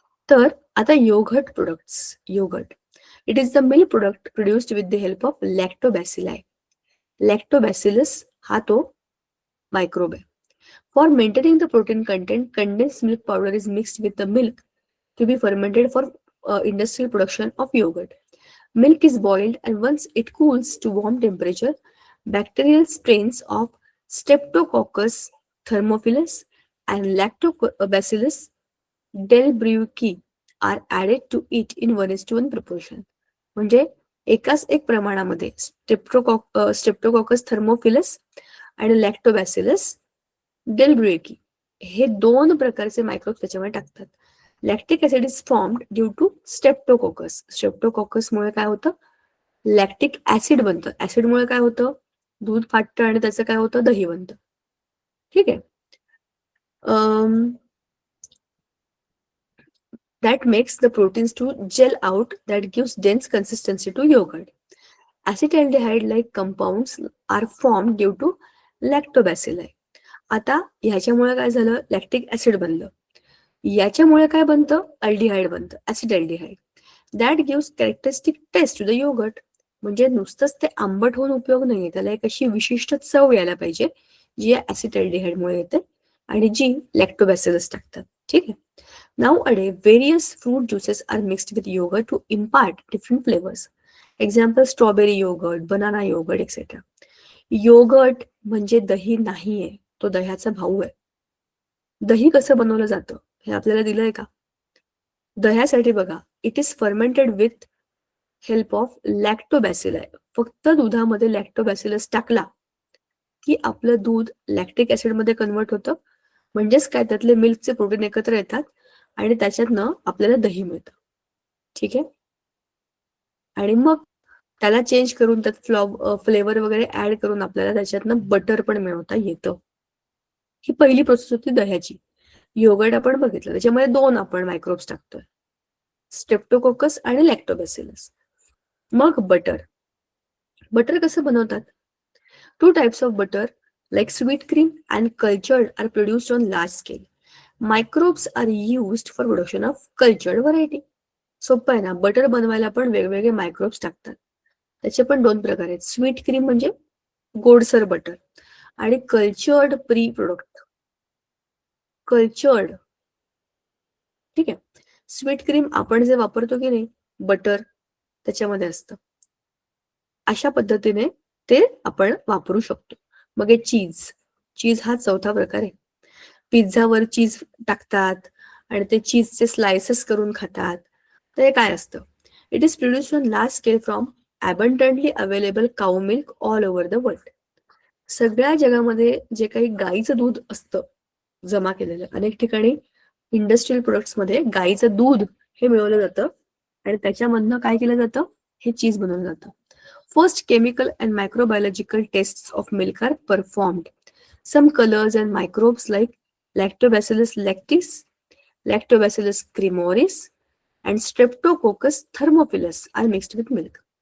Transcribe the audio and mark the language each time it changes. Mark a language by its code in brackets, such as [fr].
[mr] तर आता [en] Yogurt products. Yogurt, it is the milk product produced with the help of lactobacilli. [mr] Lactobacillus हा तो microbe आहे. [en] For maintaining the protein content, condensed milk powder is mixed with the milk to be fermented for industrial production of yogurt. Milk is boiled, and once it cools to warm temperature, bacterial strains of Streptococcus thermophilus and Lactobacillus delbrueckii are added to it in 1:1 proportion. [mr] म्हणजे एकाच एक प्रमाणामध्ये streptococcus thermophilus आणि Lactobacillus डेल्ब्रुएकी हे 2 प्रकारचे microbes त्याच्यामध्ये टाकतात. [en] Lactic acid is formed due to streptococcus. [mr] स्ट्रेप्टोकॉकसमुळे काय होतं, लॅक्टिक ऍसिड बनतं. ऍसिडमुळे काय होतं, दूध फाटतं आणि त्याचं काय होतं, दही बनतं. ठीक आहे. [en] that makes the proteins to gel out, that gives dense consistency to yogurt. Acetaldehyde like compounds are formed due to lactobacilli. [mr] आता ह्याच्यामुळे काय झालं, लॅक्टिक ऍसिड बनलं. याच्यामुळे काय बनतं, अल्डिहाइड बनतं, ऍसिटाल्डिहाइड. [en] That gives characteristic taste to the yogurt. [mr] म्हणजे नुसतंच ते आंबट होऊन उपयोग नाहीये, त्याला एक अशी विशिष्ट चव यायला पाहिजे जी या ऍसिटाल्डिहाइडमुळे येते आणि जी लॅक्टोबॅसिलस टाकतात. ठीक आहे. [en] Nowadays, various fruit juices are mixed with yogurt to impart different flavors. Example, strawberry yogurt, banana yogurt, etc. [mr] Yogurt म्हणजे दही नाहीये, तो दह्याचा भाऊ आहे. दही कसं बनवलं जातं हे आपल्याला दिलंय का? दह्यासाठी बघा, [en] It is fermented with help of lactobacilli. [mr] फक्त दुधामध्ये लॅक्टोबॅसिलस टाकला की आपलं दूध लॅक्टिक ऍसिड मध्ये कन्वर्ट होतं. म्हणजेच काय, त्यातले मिल्कचे प्रोटीन एकत्र येतात आणि त्याच्यातनं आपल्याला दही मिळतं. ठीक आहे. आणि मग त्याला चेंज करून त्यात फ्लेवर वगैरे ऍड करून आपल्याला त्याच्यातनं बटर पण मिळवता येतं. ही पहिली प्रोसेस होती दह्याची. योगर्ट आपण बघितलं, त्याच्यामध्ये 2 आपण मायक्रोब्स टाकतोय, स्ट्रेप्टोकोकस आणि लॅक्टोबॅसिलस. मग बटर. बटर कसं बनवतात? [en] 2 types of butter like sweet cream and cultured are produced on large scale. Microbes are used for production of cultured variety. [mr] सोपं आहे ना, बटर बनवायला पण वेगवेगळे मायक्रोब्स टाकतात. त्याचे पण 2 प्रकार आहेत. स्वीट क्रीम म्हणजे गोडसर बटर आणि कल्चर्ड प्री प्रोडक्ट. कल्चर्ड, ठीक आहे. स्वीट क्रीम आपण जे वापरतो की नाही, बटर त्याच्यामध्ये असतं. अशा पद्धतीने ते आपण वापरू शकतो. मग हे चीज. चीज हा 4था प्रकार आहे. पिझ्झावर चीज टाकतात आणि ते चीजचे स्लायसेस करून खातात. तर हे काय असतं? [en] It is produced on large scale from abundantly available cow milk all over the world. [mr] सगळ्या जगामध्ये जे काही गाईचं दूध असतं जमा केलेलं, अनेक ठिकाणी इंडस्ट्रियल प्रोडक्ट्स मध्ये गाईचं दूध हे मिळवलं जातं आणि त्याच्यामधनं काय केलं जातं? हे चीज बनवलं जातं. [en] First chemical and microbiological tests of milk are performed. Some colors and microbes like Lactobacillus lactis, Lactobacillus cremoris and Streptococcus thermophilus are mixed with milk.